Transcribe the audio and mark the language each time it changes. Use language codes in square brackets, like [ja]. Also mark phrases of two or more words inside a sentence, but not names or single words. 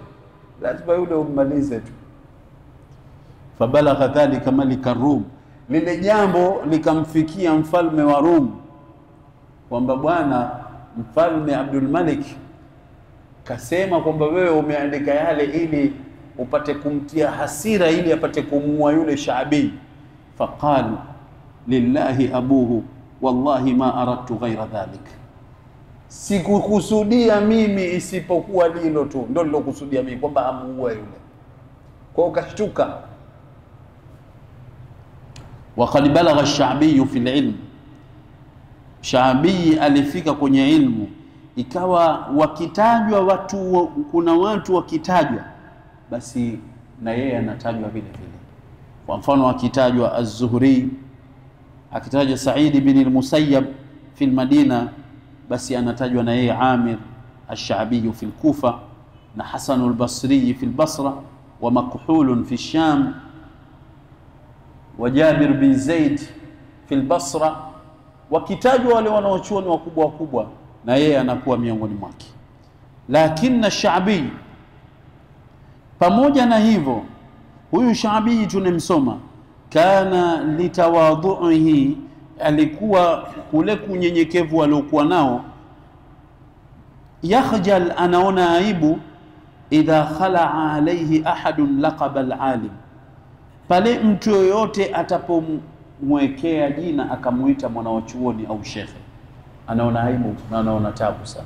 [sw] Lazima yule ummalize tu. [ar] فبلغ ذلك ملك الروم, [sw] lile jambo likamfikia mfalme wa Rum kwamba bwana mfalme Abdul Malik kasema kwamba wewe umeandika yale ili upate kumtia hasira, ili apate kumuua yule Shaabi. [ar] فقال لله أبوه والله ما أردت غير ذلك, [sw] sikukusudia mimi isipokuwa lilo tu, ndio nilokusudia mimi kwamba amuue yule. Kwa ukashtuka. [ar] وقد بلغ الشعبي في العلم, [sw] Shaabi alifika kwenye ilmu, ikawa wakitajwa watu, kuna watu wakitajwa basi na yeye anatajwa vile vile. Kwa mfano akitajwa Az-Zuhri, akitajwa Sa'id bin al-Musayyab [ar] في المدينة, [sw] basi anatajwa na yeye Amir ash-Sha'bi [ar] في الكوفة, [sw] na Hasan al-Basri [ar] في البصرة, ومكحول في الشام, وجابر بن زيد في البصرة. [sw] Wakitajwa wale wanaochuoni wakubwa na yeye anakuwa miongoni mwake. Lakini ash-Sha'bi, pamoja na hivyo, huyu Shaabi tunemsoma, [ar] كان لتواضعه, [sw] alikuwa kule kunyenyekevu aliokuwa nao, yakhjal, anaona aibu, [ar] إذا خلع عليه أحد لقب العالم, [sw] pale mtu yoyote atapomwekea jina akamuita mwanachuoni au shekhe, anaona aibu na anaona tabu sana.